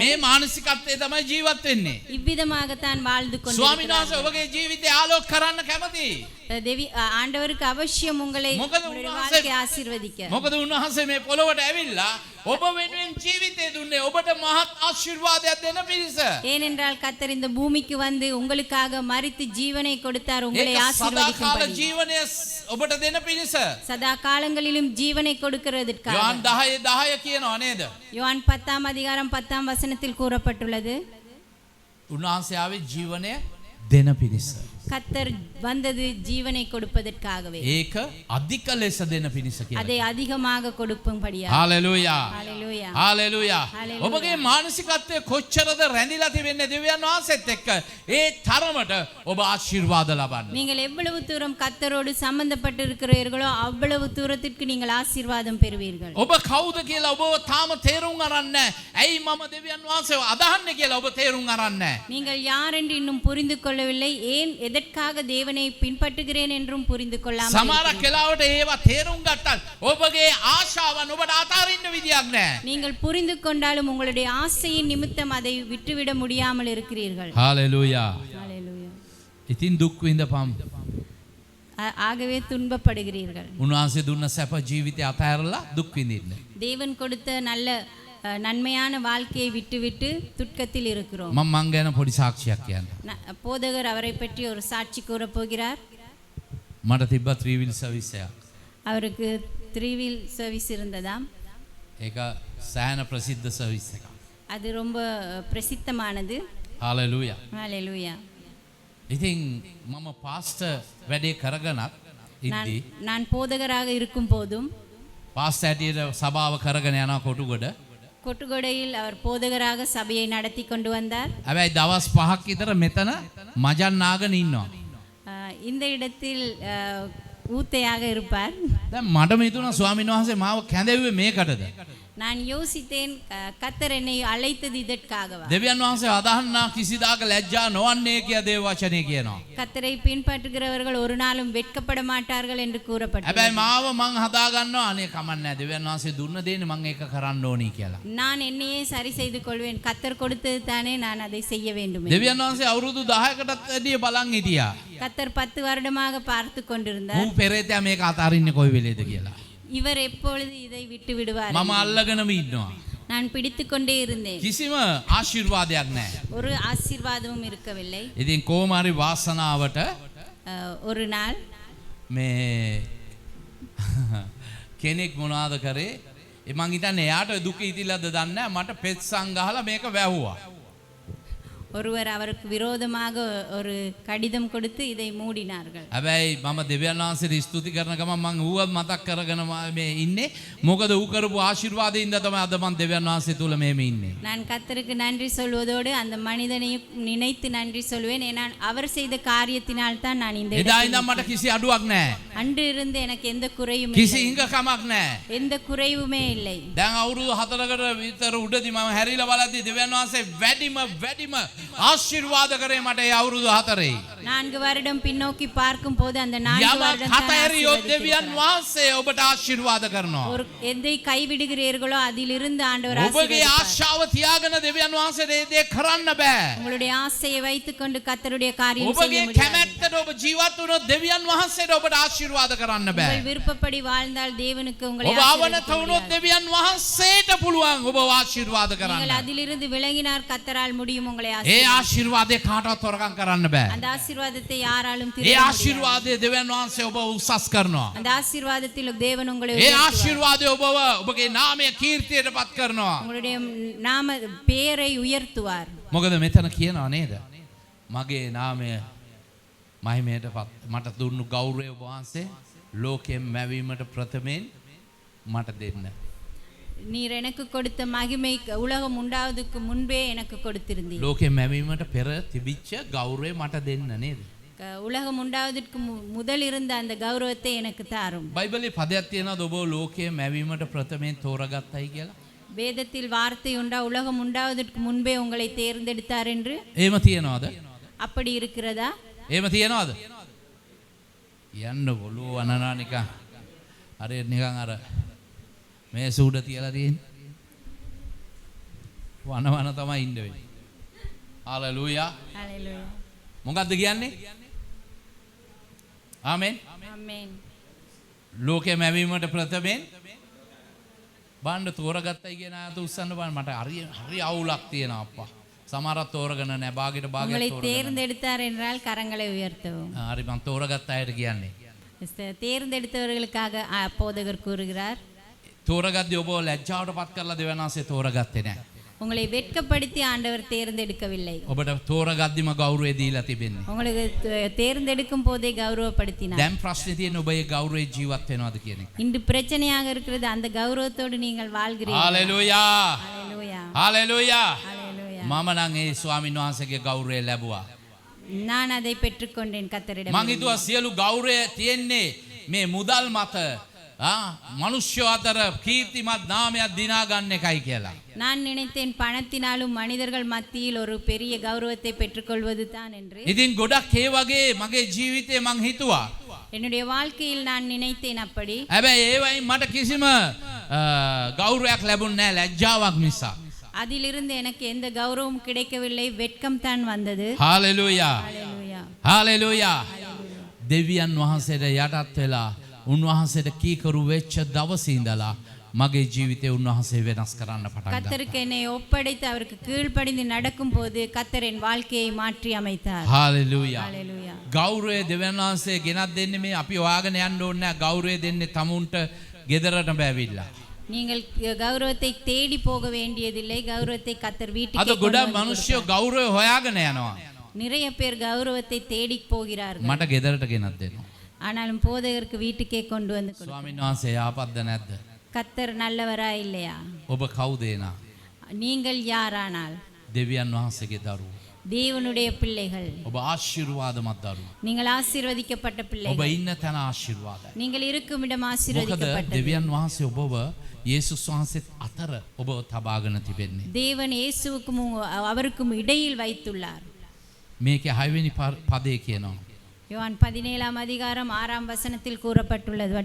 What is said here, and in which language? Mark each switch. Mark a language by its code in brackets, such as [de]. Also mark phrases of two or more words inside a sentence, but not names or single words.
[si] මේ මානසිකත්වයේ තමයි ජීවත් වෙන්නේ. [ta] இவ்விதமாகத்தான் வாழ்ந்து [si] ස්වාමීන් වහන්සේ [ta] கொண்டிருக்கிறார்கள். [si] ඔබගේ ජීවිතය ආලෝක කරන්න කැමති. [ta] ஆண்டவருக்கு அவசியம் உங்களை உங்களுடைய வாழ்க்கையை ஆசீர்வதிக்க. [si] මොකද උන්වහන්සේ මේ පොළොවට ඇවිල්ලා ඔබ වෙනුවෙන් ජීවිතය දුන්නේ ඔබට මහත් ආශිර්වාදයක් දෙන්න පිණිස. [ta] ஏனென்றால் கர்த்தர் இந்த பூமிக்கு வந்து உங்களுக்காக மரித்து ஜீவனை கொடுத்தார் உங்களை [si] ඒක සදාකාල [ta] ஆசீர்வதிக்கும்படி. [si] ජීවනය ඔබට දෙන්න පිණිස. [ta] சதா காலங்களிலும் ஜீவனை கொடுக்கிறதற்காக. [si] යොහන් 10:10 කියනවා නේද? [ta] யோவான் 10ஆம் அதிகாரம் 10ஆம் வசனத்தில் கூறப்பட்டுள்ளது. [si] උන්වහන්සේ ආවේ ජීවනය දෙන පිණිස. [ta] கர்த்தர் வந்தது ஜீவனை கொடுப்பதற்காகவே. [si] ඒක අධික ලෙස දෙන පිණිස කියලා. [ta] அதை அதிகமாக கொடுக்கும்படியா. [si] හalleluya. [ta] ஹalleluya. [si] හalleluya. Hallelujah. ඔබගේ මානසිකත්වයේ කොච්චරද රැඳිලා තිබෙන්නේ දෙවියන් වහන්සේත් එක්ක ඒ තරමට ඔබ ආශිර්වාද ලබන්න. [ta] நீங்கள் எவ்வளவு தூரம் கர்த்தரோடு சம்பந்தப்பட்டு இருக்கிறீர்களோ அவ்வளவு தூரத்திற்கு நீங்கள் ஆசீர்வாதம் பெறுவீர்கள். [si] ඔබ කවුද කියලා ඔබ තාම තේරුම් අරන් නැහැ. ඇයි මම දෙවියන් වහන්සේව අදහන්නේ කියලා ඔබ තේරුම් අරන් නැහැ. [ta] நீங்கள் யார் என்று இன்னும் புரிந்து கொள்ளவில்லை. ஏன் எதற்காக தேவனை பின்பற்றுகிறேன் என்றும் புரிந்து கொள்ளாமல் [si] සමහර [ta] இருக்கிறீர்கள். [si] කෙලාවට ඒවා තේරුම් ගත්තත් ඔබගේ ආශාවන් ඔබට අතාරින්න විදියක් නැහැ. [ta] நீங்கள் புரிந்து கொண்டாலும் உங்களுடைய ஆசையின் நிமித்தம் அதை விட்டுவிட முடியாமல் இருக்கிறீர்கள். [si] හalleluya. [ta] ஹalleluya. [si] ඉතින් දුක් විඳපම්. [ta] ஆகவே துன்பப்படுகிறீர்கள். [si] උන්වහන්සේ දුන්න සැප ජීවිතය අතහැරලා දුක් විඳින්න. [ta] தேவன் கொடுத்த நல்ல நன்மையான வாழ்க்கையை விட்டுவிட்டு துக்கத்தில் இருக்கிறோம். [si] මං ගැන පොඩි සාක්ෂියක් කියන්න. [ta] போதகர் அவரை பற்றி ஒரு சாட்சி கூற போகிறார். [si] මට තිබ්බ [en] three wheel service [si] එකක්. [ta] அவருக்கு 3 [en] wheel service [ta] இருந்ததாம். [si] ඒක සෑහෙන ප්‍රසිද්ධ සර්විස් එකක්. [ta] அது ரொம்ப பிரசித்தமானது. [si] හalleluya. [ta] ஹalleluya. [si] ඉතින් මම පාස්ටර් වැඩේ කරගෙනත් ඉද්දි [ta] நான் போதகராக இருக்கும் போதும் [si] පාස්ටර් ඇටියට සභාව කරගෙන යන කොටුගොඩ [ta] கொட்டுகொடையில் அவர் போதகராக சபையை நடத்தி கொண்டு வந்தார். [si] හැබැයි දවස් 5ක් විතර මෙතන මජන් නාගෙන ඉන්නවා. [ta] இந்த இடத்தில் ஊத்தையாக இருப்பார். [si] දැන් මට හිතුණා ස්වාමීන් වහන්සේ මාව කැඳෙව්වේ මේකටද? [ta] நான் யோசித்தேன், கத்தர் என்னை அழைத்தது இதற்காகவா? [si] දෙවියන් වහන්සේ අදහන්නා කිසිදාක ලැජ්ජා නොවන්නේ කියා දේව වචනේ කියනවා. [ta] கத்தரை பின்பற்றுகிறவர்கள் ஒரு நாளும் வெட்கப்பட மாட்டார்கள் என்று கூறப்பட்டது. [si] හැබැයි මාව මං හදා ගන්නවා අනේ කමන්නේ දෙවියන් වහන්සේ දුන්න දේනේ මං ඒක කරන්න ඕනි කියලා. [ta] நான் என்னையே சரி செய்து கொள்வேன், கத்தர் கொடுத்தது தானே நான் அதை செய்ய வேண்டும். [si] දෙවියන් වහන්සේ අවුරුදු 10කටත් වැඩිය බලන් හිටියා. [ta] கத்தர் 10 வருடமாக பார்த்து கொண்டிருந்தார். [si] ඌ පෙරේතයා මේක අතාරින්නේ කොයි වෙලේද කියලා. [ta] இவர் எப்பொழுது இதை விட்டு விடுவார்? [si] මම අල්ලගෙනම ඉන්නවා. [ta] நான் பிடித்து கொண்டே இருந்தேன். [si] කිසිම ආශිර්වාදයක් නැහැ. [ta] ஒரு ஆசீர்வாதமும் இருக்கவில்லை. [si] ඉතින් කොහොම හරි වාසනාවට [ta] ஒரு நாள் [si] මේ කෙනෙක් මොනවාද කරේ? මං හිතන්නේ එයාට දුක ඉතිලද දන්නේ නැහැ. මට පෙත්සම් ගහලා මේක වැහුවා. [ta] ஒருவர் அவருக்கு விரோதமாக ஒரு கடிதம் கொடுத்து இதை மூடினார்கள். [si] හැබැයි මම දෙවියන් වහන්සේට ස්තුති කරන ගමන් මං ඌව මතක් කරගෙන මේ ඉන්නේ. මොකද ඌ කරපු ආශිර්වාදයෙන් තමයි අද මං දෙවියන් වහන්සේ තුල මේම ඉන්නේ. [ta] நான் கர்த்தருக்கு நன்றி சொல்வதோடு அந்த மனிதனையும் நினைத்து நன்றி சொல்வேன். ஏன்னா அவர் செய்த காரியத்தினால் தான் நான் இந்த [si] එදා ඉඳන් මට කිසි අඩුවක් නැහැ. [ta] அன்று இருந்து எனக்கு எந்த குறையும் [si] කිසි [ta] இல்லை. [si] ඉඟකමක් නැහැ. [ta] எந்த குறைவுமே இல்லை. [si] දැන් අවුරුදු 4කට විතර උඩදී මම හැරිලා බලද්දි දෙවියන් වහන්සේ වැඩිම ආශිර්වාද කරේ මට ඒ අවුරුදු 4. [ta] 4 வருடம் பின்னோக்கி பார்க்கும் போது அந்த 4 வருடம் [si] හතරියොත් දෙවියන් වහන්සේ ඔබට ආශිර්වාද කරනවා. [ta] ஒரு எதை கைவிடுகிறீர்களோ அதிலிருந்து ஆண்டவர் [si] ඔබගේ ආශාව තියාගෙන දෙවියන් වහන්සේට ඒ දේ කරන්න බෑ. [ta] உங்களுடைய ஆசையை வைத்துக்கொண்டு கர்த்தருடைய காரியம் செய்ய [si] ඔබගේ [ta] முடியாது. [si] කැමැත්තට ඔබ ජීවත් වුණොත් දෙවියන් වහන්සේට ඔබට ආශිර්වාද කරන්න බෑ. [ta] உங்கள் விருப்பப்படி வாழ்ந்தால் தேவனுக்கு உங்களை [si] ඔබ අවනත වුණොත් දෙවියන් වහන්සේට පුළුවන් ඔබ ආශිර්වාද [ta] நீங்கள் [si] කරන්න. [ta] அதிலிருந்து விலகினார் கர்த்தரால் முடியும் உங்களை [si] ඒ ආශිර්වාදය කාටවත් තොරකම් කරන්න බෑ. [ta] அந்த ஆசீர்வாதத்தை யாராலும் [si] ඒ [ta] திருட முடியாது. [si] ආශිර්වාදය දෙවියන් වහන්සේ ඔබ උසස් කරනවා. [ta] அந்த ஆசீர்வாதத்தில் தேவன் உங்களை [si] ඒ [ta] உயர்த்துவார். [si] ආශිර්වාදය ඔබව ඔබගේ නාමය කීර්තියට පත් කරනවා. [ta] உங்களுடைய நாம பெயரை உயர்த்துவார். [si] මොකද මෙතන කියනවා නේද? මගේ නාමය මහිමයට පත් මට දුන්නු ගෞරවය ඔබ වහන්සේ ලෝකයෙන් මැවීමට ප්‍රථමයෙන් මට දෙන්න. [ta] நீர் எனக்கு கொடுத்த மகிமை உலகம் உண்டாவதுக்கு முன்பே எனக்கு கொடுத்திருந்தீர். [si] ලෝකයෙන් මැවීමට පෙර තිබිච්ච ගෞරවය මට දෙන්න නේද? [ta] உலகம் உண்டாவதற்கு முதல் இருந்த அந்த கௌரவத்தை எனக்கு தாரும். [si] බයිබලේ පදයක් තියෙනවද ඔබ ලෝකයෙන් මැවීමට ප්‍රථමයෙන් තෝරගත්තයි කියලා? [ta] வேதத்தில் வார்த்தை உண்டா உலகம் உண்டாவதற்கு முன்பே உங்களை தேர்ந்தெடுத்தார் என்று? [si] එහෙම තියනවද? [ta] அப்படி இருக்கிறதா? [si] එහෙම තියනවද? යන්න බොලුව වනනා නිකන්. හරියට නිකන් අර මේ සූඩ තියලා තියෙන්නේ. වන තමයි ඉන්න වෙන්නේ. හalleluya. [ta] ஹalleluya. [si] මොකද්ද කියන්නේ? ආමෙන්. [ta] ஆமென். [si] ලෝකෙ මැවීමට ප්‍රථමයෙන් බණ්ඩ තෝරගත්තයි කියන ආයත උස්සන්න බලන්න මට හරි අවුලක් තියෙනවා අප්පා. සමහරක් තෝරගෙන නැහැ. භාගයට [ta] உங்களை [si] තෝරගෙන. [ta] தேர்ந்தெடுத்தார் என்றால் கரங்களை உயர்த்தவும். [si] හරි මං තෝරගත්ත අයට කියන්නේ. [ta] தேர்ந்தெடுத்தவர்களுக்காக போதகர் கூறுகிறார். [si] තෝරගද්දී ඔබ ලැජ්ජාවට පත් කරලා දෙවියන් වහන්සේ තෝරගත්තේ නැහැ. [ta] உங்களை வெட்கப்படுத்தி ஆண்டவர் தேர்ந்தெடுக்கவில்லை. [si] ඔබට තෝරගද්දිම ගෞරවය දීලා තිබෙන්නේ. [ta] உங்களுக்கு தேர்ந்தெடுக்கும் போதே கௌரவப்படுத்தினார். [si] දැන් ප්‍රශ්නේ තියෙන්නේ ඔබ ඒ ගෞරවයේ ජීවත් වෙනවද කියන එක. [ta] இன்று பிரச்சனையாக இருக்கிறது அந்த கௌரவத்தோடு நீங்கள் வாழ்கிறீர்கள். [si] හalleluya. [ta] ஹalleluya. [si] හalleluya. [ta] ஹalleluya. [si] මම නම් ඒ ස්වාමීන් වහන්සේගේ ගෞරවය ලැබුවා. [ta] நான் அதை பெற்றுக்கொண்டேன் கர்த்தரிடம். [si] මං හිතුවා සියලු ගෞරවය තියෙන්නේ මේ මුදල් මත මනුෂ්‍ය අතර කීර්තිමත් නාමයක් දිනා ගන්න එකයි කියලා. [ta] நான் நினைத்தேன் பணத்தினாலும் மனிதர்கள் மத்தியில் ஒரு பெரிய கௌரவத்தை பெற்றுக்கொள்வது தான் என்று. [si] ඉතින් ගොඩක් ඒ වගේ මගේ ජීවිතේ මං හිතුවා. [ta] என்னுடைய வாழ்க்கையில் நான் நினைத்தேன் அப்படி. [si] හැබැයි ඒ වයින් මට කිසිම ගෞරවයක් ලැබුණේ නැහැ ලැජ්ජාවක් නිසා. [ta] அதிலிருந்து எனக்கு எந்த கௌரவமும் கிடைக்கவில்லை, வெட்கம் தான் வந்தது. [si] හalleluya. [ta] ஹalleluya. [si] හalleluya. දෙවියන් වහන්සේට යටත් වෙලා උන්වහන්සේට කීකරු වෙච්ච දවසේ ඉඳලා මගේ ජීවිතේ උන්වහන්සේ වෙනස් කරන්න පටන් ගත්තා. [ta] கர்த்தருக்கு என்னை ஒப்படைத்து அவருக்கு கீழ்ப்படிந்து நடக்கும்போது கர்த்தர் என் வாழ்க்கையை மாற்றி அமைத்தார். [si] හalleluya. [ta] ஹalleluya. [si] ගෞරවය දෙවියන් වහන්සේ ගෙනත් දෙන්නේ මේ අපි හොයාගෙන යන්න ඕනේ නැහැ. ගෞරවය දෙන්නේ තමුන්ට ගෙදරට බැවිලා. [ta] நீங்கள் கௌரவத்தை தேடி போக வேண்டியதில்லை, கௌரவத்தை கர்த்தர் [si] අද [ta] வீட்டுக்கு [si] ගොඩක් මිනිස්සු ගෞරවය හොයාගෙන යනවා. [ta] நிறைய பேர் கௌரவத்தை தேடி போகிறார்கள். [si] මට ගෙදරට ගෙනත් දෙනවා. [ta] ஆனாலும் போதகருக்கு வீட்டுக்கே கொண்டு வந்து [si] ස්වාමීන් වහන්සේ යාපත්ද නැද්ද? [ta] கர்த்தர் நல்லவரா இல்லையா? [si] ඔබ කවුද එනා? [ta] நீங்கள் யாரானால் [si] දෙවියන් වහන්සේගේ දරුවෝ. [ta] தேவனுடைய பிள்ளைகள். [si] ඔබ ආශිර්වාදමත් දරුවෝ. [ta] நீங்கள் ஆசீர்வதிக்கப்பட்ட [si] ඔබ [ta] பிள்ளைகள். [si] ඉන්න තැන ආශිර්වාදයි. [ta] நீங்கள் இருக்கும் இடம் [si] මොකද [ta] ஆசீர்வதிக்கப்பட்டது. [si] දෙවියන් වහන්සේ ඔබව යේසුස් වහන්සේත් අතර ඔබව තබාගෙන තිබෙන්නේ. [ta] தேவன் இயேசுவுக்கும் அவருக்கும் இடையில் வைத்துள்ளார். [si] මේකේ 6 වෙනි පදේ කියනවා. [ta] யோவான் 17ஆம் அதிகாரம் 6ஆம் வசனத்தில் கூறப்பட்டுள்ளபடி